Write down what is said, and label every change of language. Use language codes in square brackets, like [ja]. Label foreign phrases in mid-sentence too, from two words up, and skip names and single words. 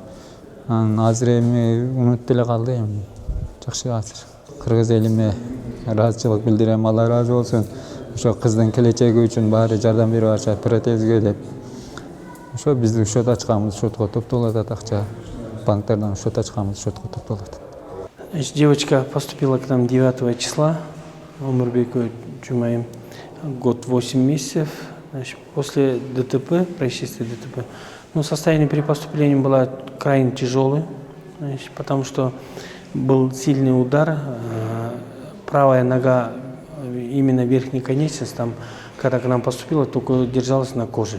[ky] Анан азыр эми унутуп эле калды эми. Жакшы азыр. Кыргыз элиме ыраазычылык билдирем, Алла ыраазы болсун. Ошо кыздын келечеги үчүн баары жардам берип атышат, протезге деп. Ошо биздин счет ачканбыз, счетко топтолуп атат акча. Банктардан счет ачканбыз, счетко топтолуп атат. [ru] Девочка поступила к нам 9 числа, Омурбекова Жумаим, год 8 месяцев. После ДТП, происшествия ДТП, состояние при поступлении было крайне тяжелое, потому что был сильный удар, правая нога, именно верхняя конечность, там, когда к нам поступила, только держалась на коже.